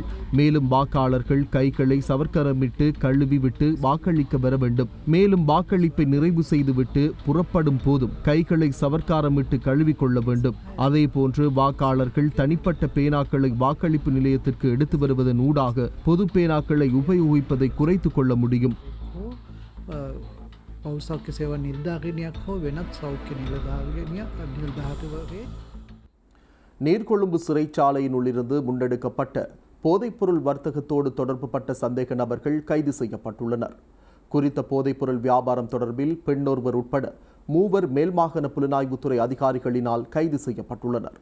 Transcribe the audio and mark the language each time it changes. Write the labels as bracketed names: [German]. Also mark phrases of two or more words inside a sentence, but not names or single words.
[Tamil] மேலும் வாக்காளர்கள் கைகளை சவர்க்கரமிட்டு கழுவி விட்டு வாக்களிக்க வர வேண்டும். மேலும் வாக்களிப்பை நிறைவு செய்துவிட்டு புறப்படும் போதும் கைகளை சவர்க்காரமிட்டு கழுவிக்கொள்ள வேண்டும். அதே போன்று வாக்காளர்கள் தனிப்பட்ட பேனாக்களை வாக்களிப்பு நிலையத்திற்கு எடுத்து வருவதன் ஊடாக பொது பேனாக்களை உபயோகிப்பதை குறைத்துக் கொள்ள முடியும். [Sinhala] පවුල් සෞඛ්‍ය සේවා නිලධාරිනියක් හෝ වෙනත් සෞඛ්‍ය නිලධාරිවගේ [Tamil] நீர்கொழும்பு சிறைச்சாலையினுள்ளிருந்து முன்னெடுக்கப்பட்ட போதைப்பொருள் வர்த்தகத்தோடு தொடர்புபட்ட சந்தேக நபர்கள் கைது செய்யப்பட்டுள்ளனர். குறித்த போதைப்பொருள் வியாபாரம் தொடர்பில் பெண்ணொருவர் உட்பட 3 மேல்மாகாண புலனாய்வுத்துறை அதிகாரிகளினால் கைது செய்யப்பட்டுள்ளனர்.